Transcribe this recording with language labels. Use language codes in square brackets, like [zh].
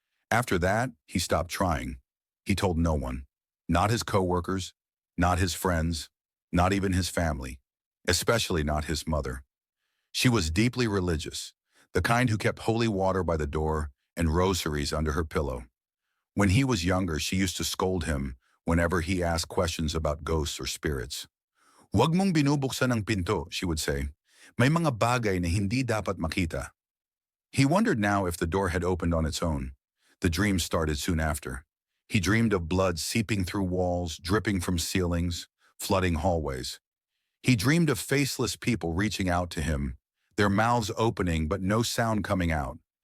[en] After that, he stopped trying. He told no one. Not his coworkers, not his friends, not even his family, especially not his mother. She was deeply religious, the kind who kept holy water by the door and rosaries under her pillow. When he was younger, she used to scold him whenever he asked questions about ghosts or spirits. [tl] "Huwag mong binubuksan ang pinto," [en] she would say. [tl] "May mga bagay na hindi dapat makita." [en] He wondered now if the door had opened on its own. The dream started soon after. He dreamed of blood seeping through walls, dripping from ceilings, flooding hallways. He dreamed of faceless people reaching out to him, their mouths opening but no sound coming out.